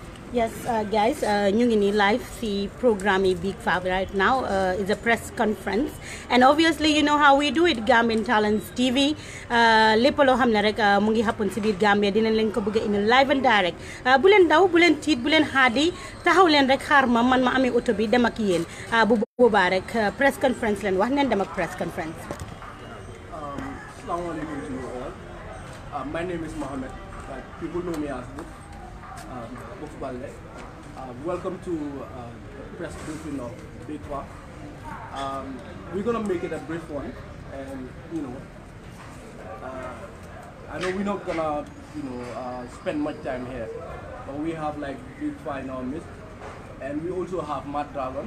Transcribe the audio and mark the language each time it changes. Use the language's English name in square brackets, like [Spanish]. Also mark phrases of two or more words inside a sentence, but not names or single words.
[English] Yes, guys, [Wolof] ñu ngi nii live si programme yi Big Faa [English] right now is a press conference and obviously you know how we do it [Wolof] Gambian Talents TV lépp loo xam ne rek mu ngi happen si biir Gambia dinañ leen ko bëgg a indi [English] live and direct [Wolof] bu leen daw bu leen tiit bu leen xaadi taxaw leen rek xaar ma man ma amee oto bi dem ak yéen bu boobaa rek [English] press conference [Wolof] leen wax neen dem ak [English] press conference. Assalamualaikum to you all. My name is Mohammed, but people know me as Buf Balde. Welcome to the press briefing of Big Faa. We're gonna make it a brief one, and you know, I know we're not gonna, spend much time here, but we have like Big Faa in our midst, and we also have Mad Dragon.